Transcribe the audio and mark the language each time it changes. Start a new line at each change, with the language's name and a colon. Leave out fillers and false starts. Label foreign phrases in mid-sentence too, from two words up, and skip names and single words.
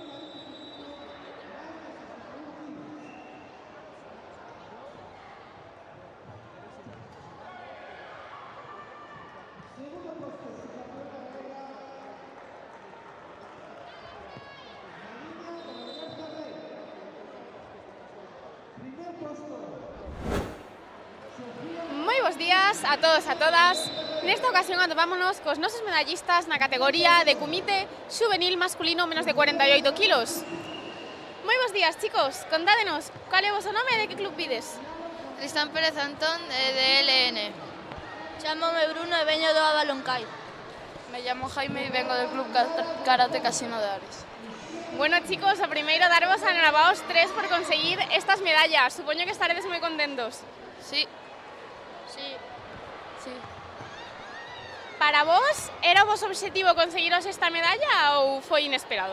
Spanish: segundo puesto, subcampeona gallega, Marina Perrayalta Rey. Primer puesto, Sofía.
Galician: Moi bons días a todos e a todas. Nesta ocasión atopámonos cos nosos medallistas na categoría de kumite juvenil masculino menos de 48 kilos. Moi bons días, chicos. Contádenos, cal é o vosso nome e de que club vides? Tristán Pérez Antón, de LN. Chámome Bruno e veño do Abaloncai.
Spanish: Me llamo Jaime e vengo del Club Karate Casino de Ares.
Galician: Bueno, chicos, o primeiro darvos a enhorabaos tres por conseguir estas medallas. Supoño que estaredes moi contentos. Sí. Sí. Sí. Para vos, era o vosso obxectivo conseguiros esta medalla ou foi inesperado?